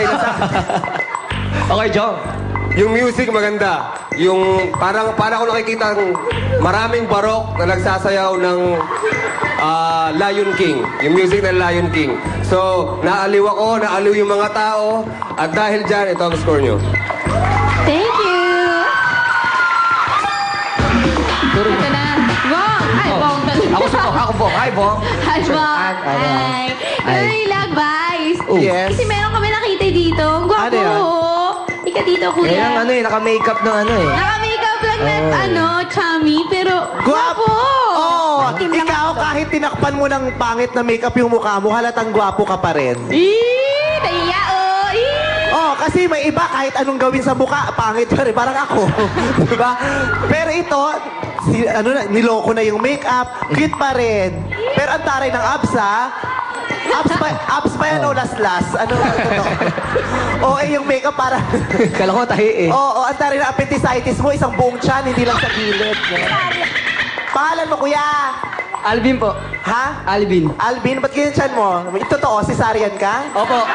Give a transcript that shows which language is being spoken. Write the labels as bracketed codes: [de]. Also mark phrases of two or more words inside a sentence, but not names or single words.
[tl] Okay, Jong. yung music maganda. Yung parang ako nakikita maraming barok na nagsasayaw ng Lion King. Yung music ng Lion King. So, naaliw ako, naaliw yung mga tao. At dahil dyan, ito ang score nyo. [en] Thank you! [tl] Ito na. Bong! Ay, Bong. Ako po. Hi, Bong. Hi, Bong. Hi. Very lang, Vice. Yes. Kasi meron kami nakita dito. Ang gwapo. Ano yan? Ika dito, Kaya kuya. lang naka-makeup ng ano eh. Naka-makeup lang na, chummy, pero gwapo. Oh, ikaw kahit tinakpan mo ng pangit na makeup yung mukha mo, halatang gwapo ka pa rin. Naiya, oh. Oh, kasi may iba kahit anong gawin sa mukha, pangit pa rin. Parang ako. Diba? Pero ito, niloko na yung makeup, cute pa rin. Pero ang taray ng abs, ha? Abs pa yan o las-las? Ano ito? Oo, yung makeup para... Kala ko tahi eh. Oo, ang taray ng appendicitis mo, isang buong tiyan, hindi lang sa gilid. Pangalan mo, kuya? Alvin po. Ha? Alvin. Alvin, ba't ganyan tiyan mo? Totoo, cesarean ka? Opo.